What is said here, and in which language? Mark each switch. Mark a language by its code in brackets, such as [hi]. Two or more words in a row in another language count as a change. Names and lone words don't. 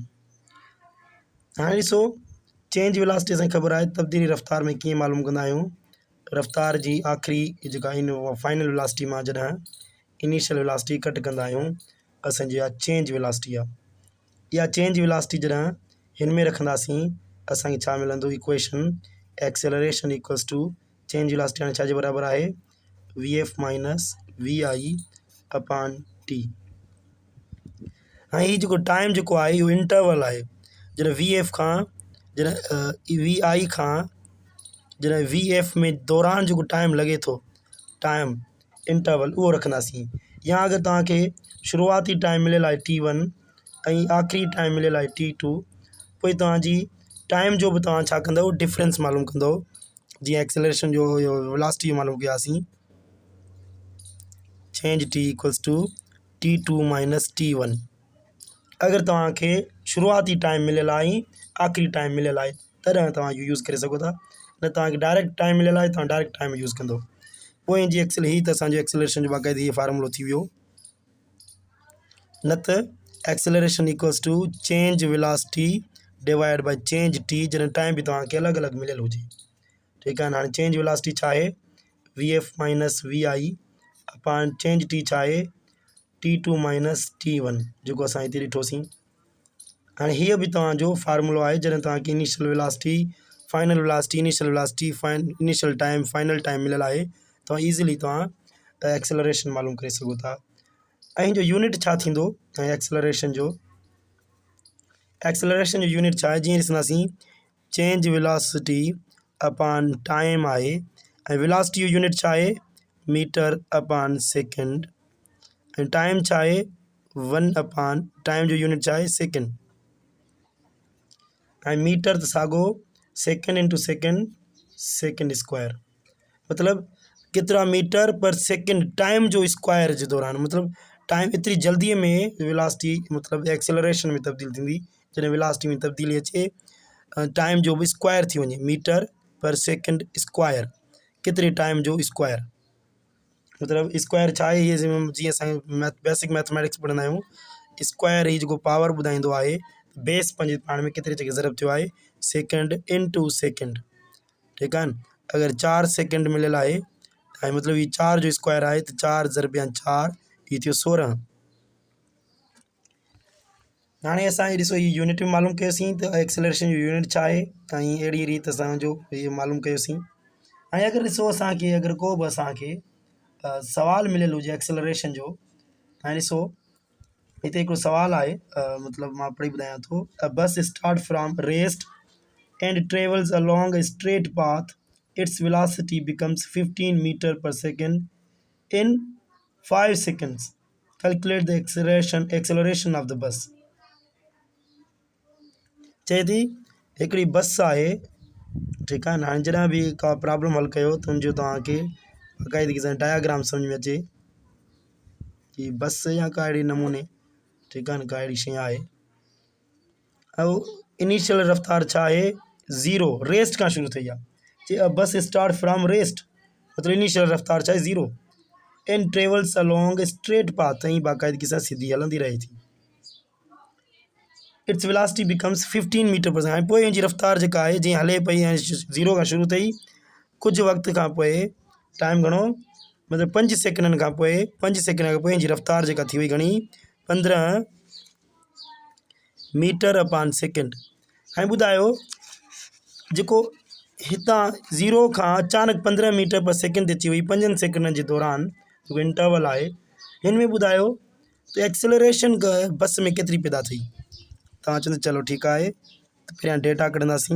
[sd] हाणे ॾिसो, [en] change velocity [sd] असांखे ख़बर आहे तब्दीली रफ़्तार में कीअं मालूम कंदा आहियूं। रफ़्तार जी आख़िरी जेका [en] final velocity [sd] मां जॾहिं [en] initial velocity cut [sd] कंदा आहियूं, असांजी इहा [en] change velocity [sd] आहे। इहा [en] change velocity [sd] जॾहिं हिन में रखंदासीं, असांखे छा मिलंदो? [en] equation acceleration equals to change velocity [sd] हाणे छाजे बराबरि आहे? [en] v f minus v i upon t. [sd] हाणे हीउ जेको टाइम जेको आहे इहो इंटरवल आहे। जॾहिं [en] v f [sd] खां जॾहिं [en] v i [sd] खां जॾहिं [en] v f [sd] में दौरान जेको टाइम लॻे थो, [en] time interval [sd] उहो रखंदासीं। या अगरि तव्हांखे शुरूआती टाइम मिलियल आहे T1 ऐं आख़िरी टाइम मिलियल आहे T2, पोइ तव्हांजी टाइम जो बि तव्हां छा कंदव? डिफरेंस मालूम कंदव। जीअं एक्सेलरेशन जो वेलासिटी मालूम कयासीं, [en] change t equals to T2 minus T1. [sd] अगरि तव्हांखे शुरूआती टाइम मिलियल आहे ऐं आख़िरी टाइम मिलियल आहे तॾहिं तव्हां इहो यूज़ करे सघो था। न तव्हांखे [en] direct time [sd] मिलियल आहे, तव्हां [en] direct time [sd] यूज़ कंदो। पोइ जी हीअ त असांजो एक्सेलरेशन जो बाक़ाइदे हीअ फार्मूलो थी वियो। न त [en] acceleration equals to change velocity divide by change t, [sd] जॾहिं टाइम बि तव्हांखे अलॻि अलॻि मिलियल हुजे। ठीकु आहे न। हाणे [en] change velocity [sd] छा आहे? [en] v f minus v i upon change t [sd] छा आहे? [en] T2 minus T1, [sd] जेको असां हिते ॾिठोसीं। हाणे हीअ बि तव्हांजो फार्मूलो आहे। जॾहिं तव्हांखे [en] initial velocity, final velocity, initial velocity, initial time, final time [sd] मिलियल आहे, तव्हां ईज़िली तव्हां एक्सेलरेशन मालूम करे सघो था। ऐं जो यूनिट छा थींदो ऐं एक्सेलरेशन जो यूनिट छा आहे? जीअं ॾिसंदासीं, [en] change velocity upon time [sd] आहे ऐं वेलासिटी जो यूनिट छा आहे? [en] meter upon second. [sd] ऐं टाइम छा आहे? [en] 1 upon time [sd] जो यूनिट छा आहे? सेकेंड। ऐं मीटर त साॻो [en] second into second, second square. [sd] मतिलबु केतिरा [en] meter per second [sd] टाइम जो स्क्वायर जे दौरान। मतिलबु टाइम एतिरी जल्दीअ में वेलासिटी मतिलबु एक्सेलरेशन में तब्दील थींदी जॾहिं वेलासिटी में तब्दीली अचे, टाइम जो बि स्क्वायर थी वञे। [en] meter per second square, [sd] केतिरे टाइम जो स्क्वायर। मतिलबु स्क्वायर छा आहे? इहे जीअं असां [en] basic mathematics [sd] पढ़ंदा आहियूं, स्क्वायर ही जेको पावर ॿुधाईंदो आहे, बेस पंहिंजे पाण में केतिरे जॻह ज़रब थियो आहे? [en] second into second. [sd] ठीकु आहे न। अगरि 4 सेकेंड मिलियल आहे ऐं मतिलबु हीउ 4 जो स्क्वायर आहे त 4 ज़रबिया 4, हीउ थियो 16। हाणे असां ॾिसो हीअ यूनिट में मालूम कयोसीं त एक्सेलरेशन जो यूनिट छा आहे ऐं अहिड़ी रीति असांजो इहो मालूम कयोसीं। हाणे अगरि ॾिसो, असांखे अगरि को बि असांखे सवालु मिलियल हुजे एक्सेलरेशन जो। हाणे ॾिसो, हिते हिकिड़ो सवालु आहे, मतिलबु मां पढ़ी ॿुधायां थो। [en] a bus start from rest and travels along a straight path, its velocity becomes 15 meter per second in 5 seconds. Calculate the acceleration of the bus. [sd] चए थी हिकिड़ी बस आहे। ठीकु आहे न। हाणे जॾहिं बि का प्रॉब्लम हल कयो त हुनजो तव्हांखे बाक़ाइदगी सां डायग्राम सम्झ में अचे कि बस या का अहिड़े नमूने, ठीकु आहे न, का अहिड़ी शइ आहे। ऐं इनिशियल रफ़्तार छा आहे? 0, रेस्ट खां शुरू थी आहे। चए [en] bus start from rest, [sd] मतिलबु इनिशियल रफ़्तार छा आहे? [en] 0 and travels along straight path, [sd] ऐं बाक़ाइदगी सां सिधी हलंदी रहे थी। [en] its velocity becomes 15 meter per second. [sd] हाणे पोइ हिनजी रफ़्तार जेका आहे जीअं हले पई, ऐं 0 खां शुरू अथई, कुझु वक़्त खां पोइ टाइम घणो? मतिलबु 5 सेकेंडनि खां पोइ, 5 सेकेंड खां पोइ हिनजी रफ़्तार जेका थी वई घणी? [en] 15 meter upon second. [sd] हाणे ॿुधायो, जेको हितां 0 खां अचानक 15 [en] meter per second [sd] ते अची वई 5 सेकेंडनि जे दौरान, जेको इंटरवल आहे, हिन में ॿुधायो त एक्सेलरेशन बस में केतिरी पैदा थी? तव्हां चवंदो चलो ठीकु आहे, त पहिरियां डेटा कढंदासीं।